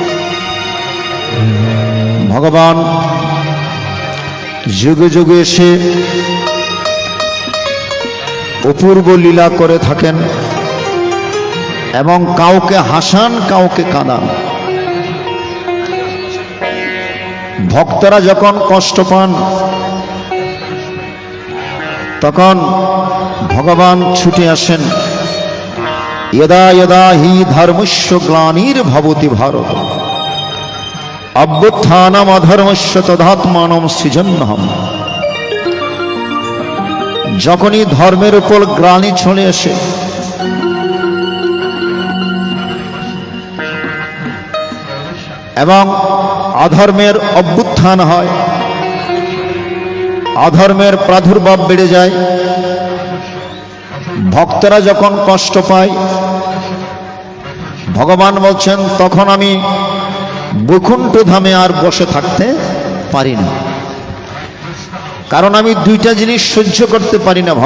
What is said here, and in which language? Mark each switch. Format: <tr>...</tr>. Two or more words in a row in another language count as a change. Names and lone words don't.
<bn>ভগবান যুগে যুগে এসে অপূর্ব লীলা করে থাকেন এবং কাউকে হাসান কাউকে কাঁদান। ভক্তরা যখন কষ্ট পান তখন ভগবান ছুটে আসেন।</bn> <sa>यदा यदा हि धर्मस्य ग्लानिर्भवति भारत अभ्युत्थानम् अधर्मस्य तदात्मानं सृजन्नहम्।</sa> <bn>যখনই ধর্মের উপর গ্লানি চলে আসে এবং অধর্মের অভ্যুত্থান হয়, অধর্মের প্রাদুর্ভাব বেড়ে যায়, ভক্তরা যখন কষ্ট পায়, ভগবান বলছেন তখন আমি বৈকুণ্ঠ ধামে আর বসে থাকতে পারি না, কারণ আমি দুইটা জিনিস সহ্য করতে পারি না।</bn>